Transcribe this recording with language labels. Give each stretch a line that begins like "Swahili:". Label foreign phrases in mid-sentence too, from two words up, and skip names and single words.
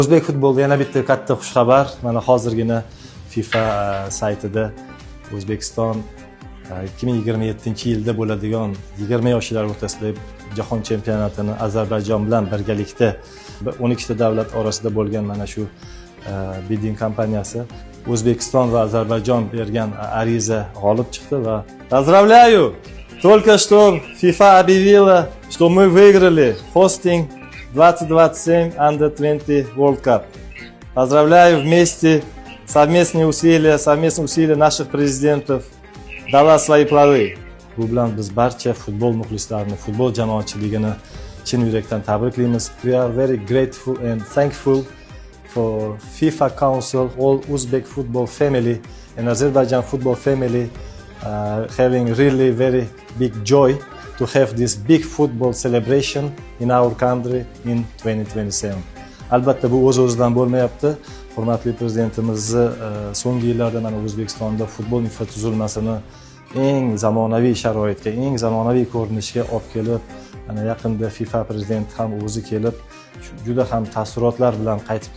Uzbek: O'zbek futbolida yana bitta katta xushxabar. Mana hozirgina FIFA saytida O'zbekiston 2027-yilda bo'ladigan 20 yoshlar o'rtasidagi jahon chempionatini Ozarbayjon bilan birgalikda 12 ta davlat orasida bo'lgan mana shu bidding kompaniyasi O'zbekiston va Ozarbayjon bergan ariza g'olib chiqdi va поздравляю!
Russian: Только что FIFA объявила, что мы выиграли
English: hosting 2027 Under 20 World Cup.
Russian: Поздравляю, вместе совместные усилия наших президентов dala свои plody.
Uzbek: Bu bilan biz barcha futbol muxlislarini, futbol jamoatchiligini chin yurakdan tabriklaymiz.
English: We are very grateful and thankful for FIFA Council, all Uzbek football family and Azerbaijan football family having really very big joy to have this big football celebration in our country in 2027.
Uzbek: Albatta bu o'z-o'zidan bo'lmayapti. Hurmatli prezidentimizni so'nggi yillarda mana O'zbekistonda futbol infratuzilmasini eng zamonaviy sharoitga, eng zamonaviy ko'rinishga olib kelib, mana yaqinda FIFA prezidenti ham o'zi kelib, juda ham taassurotlar bilan qaytib